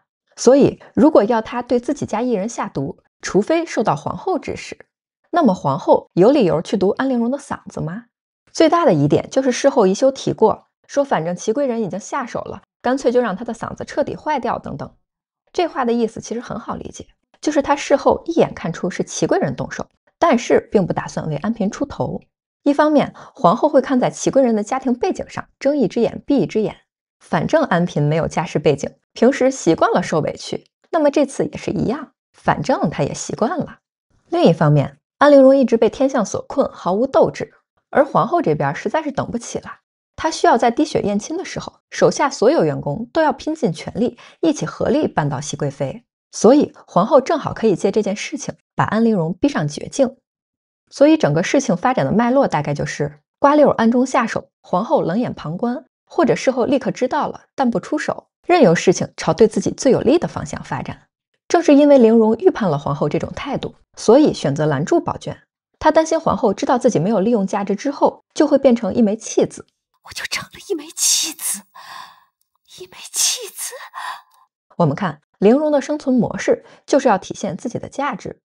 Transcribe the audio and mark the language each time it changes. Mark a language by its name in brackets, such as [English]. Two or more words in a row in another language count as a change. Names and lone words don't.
[Chinese] 所以如果要他對自己家一人下毒，除非受到皇後指使。那麼皇后有理由去毒安陵容的嗓子嗎？最大的疑點就是事後宜修提過，說反正祺貴人已經下手了，乾脆就讓他的嗓子徹底壞掉等等。這話的意思其實很好理解，就是他事後一眼看出是祺貴人動手，但是並不打算為安嬪出頭。一方面，皇後會看在祺貴人的家庭背景上，睜一隻眼閉一隻眼。反正安嬪沒有家世背景，平時習慣了受委屈，那麼這次也是一樣，反正她也習慣了。另一方面，安陵容一直被天象所困，毫無鬥志，而皇後這邊實在是等不起了，她需要在滴血驗親的時候，手下所有員工都要拼盡全力，一起合力扳倒熹貴妃，所以皇後正好可以借這件事情把安陵容逼上絕境。所以整個事情發展的脈絡大概就是瓜溜暗中下手，皇後冷眼旁觀，或者事後立刻知道了但不出手，任由事情朝对自己最有利的方向发展。正是因为陵容預判了皇後這種態度，所以選擇攔住寶娟。他擔心皇後知道自己沒有利用價值之後，就會變成一枚棄子。我就成了一枚棄子，一枚棄子。我們看陵容的生存模式，就是要體現自己的價值。